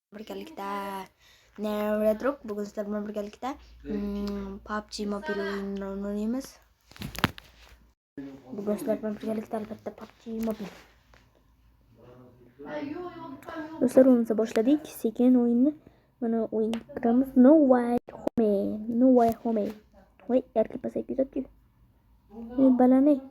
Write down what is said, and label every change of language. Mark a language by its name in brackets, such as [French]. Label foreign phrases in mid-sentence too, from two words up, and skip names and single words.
[Uzbek] birgalikda Nevredrop bugun sizlar bilan birgalikda PUBG Mobile o'yinini o'ynaymiz. Bugun sizlar bilan birgalikda albatta PUBG Mobile. Do'stlar, o'yinimizni boshladik. Sekin o'yinni mana o'yinga kiramiz. No way home. Voy, erkak pasayib ketadi-ku. Balani.